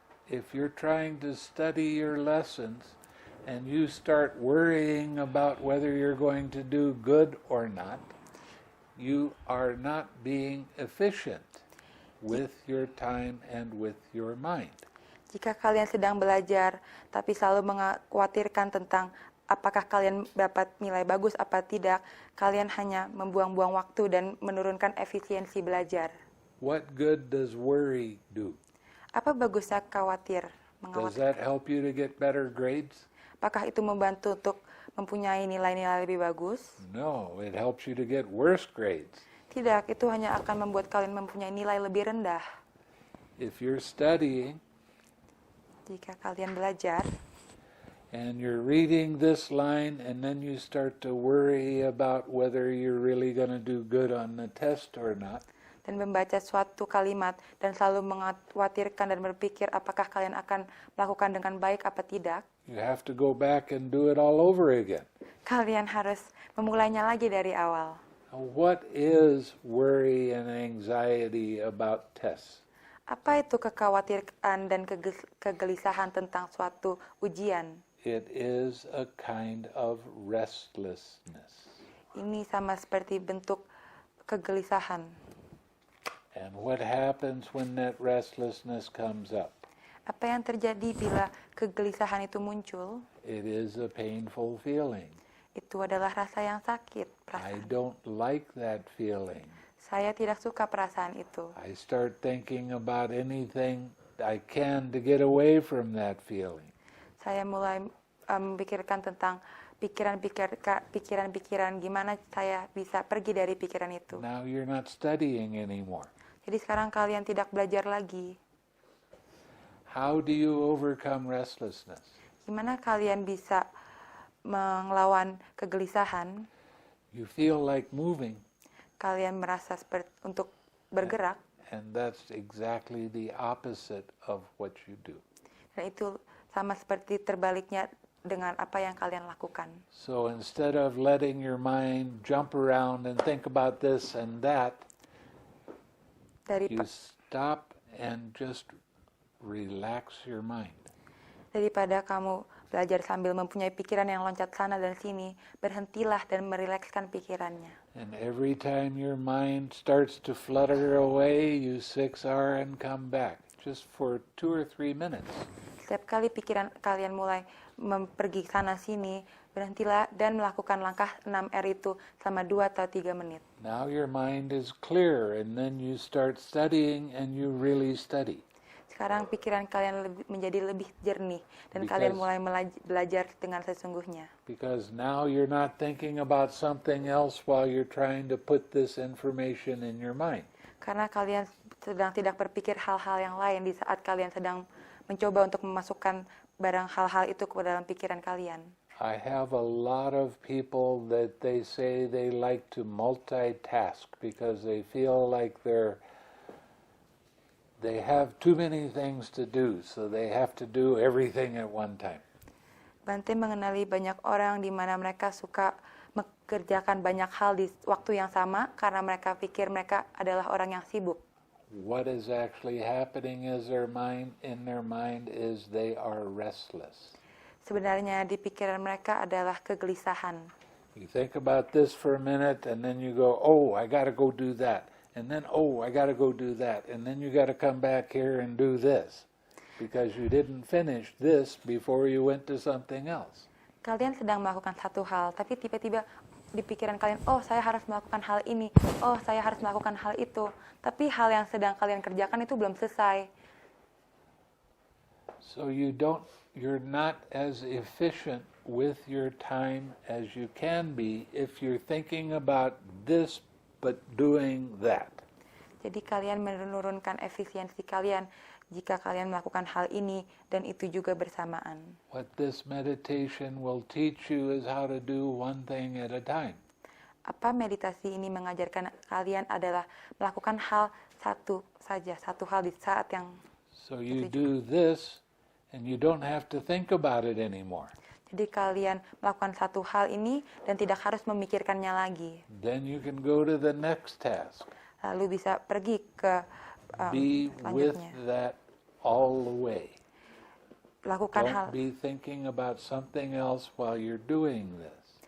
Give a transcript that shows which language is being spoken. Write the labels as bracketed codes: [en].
[en] If you're trying to study your lessons and you start worrying about whether you're going to do good or not, you are not being efficient with your time and with your mind. [id] Jika kalian sedang belajar, tapi selalu mengkhawatirkan tentang apakah kalian dapat nilai bagus apa tidak, kalian hanya membuang-buang waktu dan menurunkan efisiensi belajar. [en] What good does worry do? [id] Apa bagusnya khawatir? [en] Does that help you to get better grades? [id] Apakah itu membantu untuk mempunyai nilai-nilai lebih bagus? [en] No, it helps you to get worse grades. [id] Tidak, itu hanya akan membuat kalian mempunyai nilai lebih rendah. [en] If you're studying [id] Jika kalian belajar, [en] and you're reading this line and then you start to worry about whether you're really going to do good on the test or not, [id] dan membaca suatu kalimat dan selalu mengkhawatirkan dan berpikir apakah kalian akan melakukan dengan baik apa tidak, [en] you have to go back and do it all over again. [id] kalian harus memulainya lagi dari awal. [en] Now, what is worry and anxiety about tests? [id] Apa itu kekhawatiran dan kegelisahan tentang suatu ujian? [en] It is a kind of restlessness. [id] Ini sama seperti bentuk kegelisahan. [en] And what happens when that restlessness comes up? [id] Apa yang terjadi bila kegelisahan itu muncul? [en] It is a painful feeling. [id] Itu adalah rasa yang sakit, [en] I [id] perasaan. [en] don't like that feeling. [id] Saya tidak suka perasaan itu. [en] I start thinking about anything I can to get away from that feeling. [id] Saya mulai memikirkan tentang pikiran-pikiran gimana saya bisa pergi dari pikiran itu. [en] Now you're not studying anymore. [id] Jadi sekarang kalian tidak belajar lagi. [en] How do you overcome restlessness? [id] Gimana kalian bisa melawan kegelisahan? [en] You feel like moving, [id] Kalian merasa seperti untuk bergerak, [en] and that's exactly the opposite of what you do. [id] dan itu sama seperti terbaliknya dengan apa yang kalian lakukan. [en] So instead of letting your mind jump around and think about this and that, you stop and just relax your mind. [id] Daripada kamu belajar sambil mempunyai pikiran yang loncat sana dan sini, berhentilah dan merilekskan pikirannya. [en] And every time your mind starts to flutter away, you 6R and come back, just for 2 or 3 minutes. [id] Setiap kali pikiran kalian mulai pergi sana sini, berhentilah dan melakukan langkah 6R itu selama 2 atau 3 menit. [en] Now your mind is clear, and then you start studying and you really study. [id] Sekarang pikiran kalian menjadi lebih jernih dan kalian mulai belajar dengan sesungguhnya. [en] Because now you're not thinking about something else while you're trying to put this information in your mind. [id] Karena kalian sedang tidak berpikir hal-hal yang lain di saat kalian sedang mencoba untuk memasukkan barang hal-hal itu ke dalam pikiran kalian. [en] I have a lot of people that they say they like to multitask because they feel like they have too many things to do, so they have to do everything at one time. [id] Bante mengenali banyak orang di mana mereka suka mengerjakan banyak hal di waktu yang sama karena mereka pikir mereka adalah orang yang sibuk. [en] What is actually happening in their mind is they are restless. [id] Sebenarnya di pikiran mereka adalah kegelisahan. [en] You think about this for a minute and then you go, oh, I got to go do that. And then, oh, I got to go do that. And then you got to come back here and do this because you didn't finish this before you went to something else. [id] Kalian sedang melakukan satu hal, tapi tiba-tiba di pikiran kalian, oh saya harus melakukan hal ini, oh saya harus melakukan hal itu. Tapi hal yang sedang kalian kerjakan itu belum selesai. [en] So you're not as efficient with your time as you can be if you're thinking about this but doing that. [id] Jadi kalian menurunkan efisiensi kalian jika kalian melakukan hal ini dan itu juga bersamaan. [en] What this meditation will teach you is how to do one thing at a time. [id] Apa meditasi ini mengajarkan kalian adalah melakukan hal satu saja, satu hal di saat yang [en] So you do this and you don't have to think about it anymore. [id] Jadi kalian melakukan satu hal ini dan tidak harus memikirkannya lagi. [en] Then you can go to the next task. [id] Lalu bisa pergi ke [en] Be with [id] selanjutnya. [en] that all the way. [id] Lakukan hal [en] Don't be thinking about something else while you're doing this.